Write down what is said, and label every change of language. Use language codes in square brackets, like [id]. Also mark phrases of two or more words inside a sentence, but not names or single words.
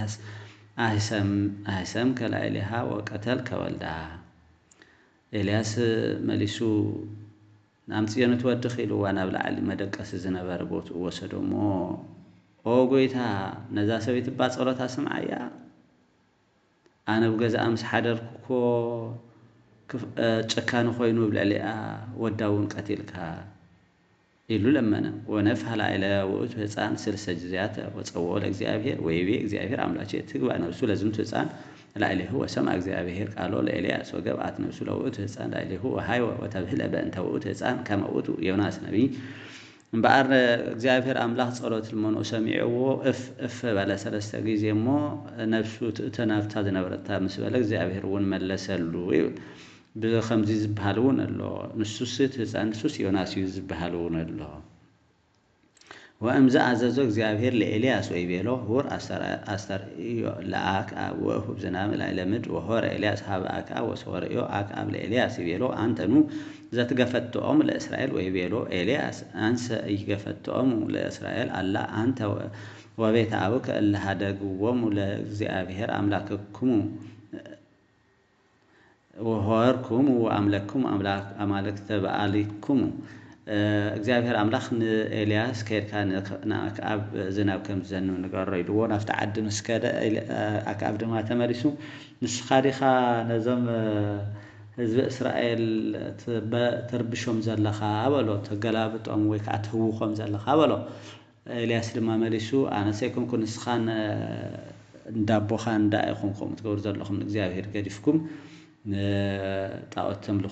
[gez] አህሰም ከላይሊሃ ወቀተል ከወልዳ [ti] ኤልያስ መሊሱ ናምጽየኑ ትወድኽ ኢልዋ ናብ ላዕሊ መደቀሲ ዝነበረ ቦትኡ ወሰዶሞ ኦ ጎይታ ነዛ ሰበይቲ እባ ጸሎታ ስምዓያ ኣነ ብገዛኣ ምስ ሓደርኩኮ ጭካኑ ኮይኑ ብልዕሊኣ ወዳውን ቀቲልካ ኢሉ ለመነ [gez] ወነፍሐ ላዕለ ውእቱ ህፃን 6 ጊዜያት ወፀውኦ ለእግዚአብሔር ወይቤ እግዚአብሔር አምላኬ ትግባእ ነፍሱ ለዝምቱ ህፃን ላዕሌሁ ወሰምዐ እግዚአብሔር ቃሎ ለኤልያስ ወገብአት ነፍሱ ለውእቱ ህፃን ላዕሌሁ ወሃይወ ወተብህለ በእንተ ውእቱ ህፃን ከመ ውእቱ ዮናስ ነቢይ [ti] እምበኣር እግዚአብሔር አምላኽ ጸሎት ልመኖ ሰሚዕዎ [am] እፍ ባለ [ti] 3 ጊዜ እሞ ነፍሱ ትእተናፍታ ዝነበረታ ምስ በለ እግዚአብሔር እውን መለሰሉ ይብል ብኸምዚ ዝበሃል እውን ኣሎ ንሱስ ህፃን ንሱስ ዮናስ እዩ ዝበሃል እውን ኣሎ [gez] ወእምዝ አዘዞ እግዚአብሔር ለኤልያስ ወይቤሎ ሁር አስተርእዮ ለአክዓብ ወእሁብ ዝናብ ላዕለ ምድር ወሆረ ኤልያስ ሀበ አክዓብ ወሰወርእዮ አክዓብ ለኤልያስ ይቤሎ አንተኑ ዘትገፈትኦም ለእስራኤል ወይቤሎ ኤልያስ አንሰ ይገፈትኦም ለእስራኤል አላ አንተ ወቤተ አቡከ እለ ሀደግዎሙ ለእግዚአብሔር አምላክክሙ ወሆርኩም ወአምለክኩም አማልክተ በአሊክሙ [ti] እግዚአብሔር አምላኽ ንኤልያስ ከይድካ ንአክዓብ ዝናብ ከም ዝዘንብ ንገሮ ኢልዎ ናብቲ ዓዲ ምስ ከደ አክዓብ ድማ ተመሊሱ ንስኻ ዲኻ ነዞም ህዝቢ እስራኤል ተርብሾም ዘለኻ በሎ ተገላብጦም ወይ ከዓ ትህውኾም ዘለኻ በሎ ኤልያስ ድማ መሊሱ ኣነሰ ኣይኮንኩ ንስኻ እንዳቦኻ እንዳኢኹምኩም ትገብሩ ዘለኹም ንእግዚአብሔር ገዲፍኩም ጣዖት ተምልኹ